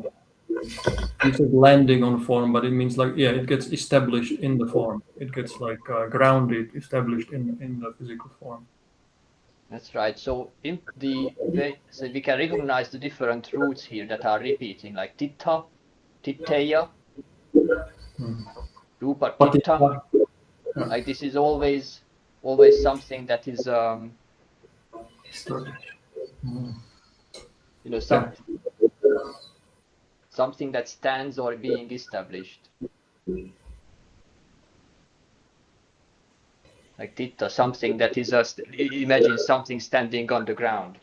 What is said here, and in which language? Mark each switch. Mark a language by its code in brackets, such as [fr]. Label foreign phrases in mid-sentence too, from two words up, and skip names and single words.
[en] You said landing on form, but it means like, yeah, it gets established in the form. It gets like grounded, established in the physical form. That's right. So so we can recognize the different roots here that are repeating, like [pi] titta, titteya, rupa titta. [en] Patitha, Like this is always something that is you know something that stands or being established. Like titta, something that is imagine something standing on the ground.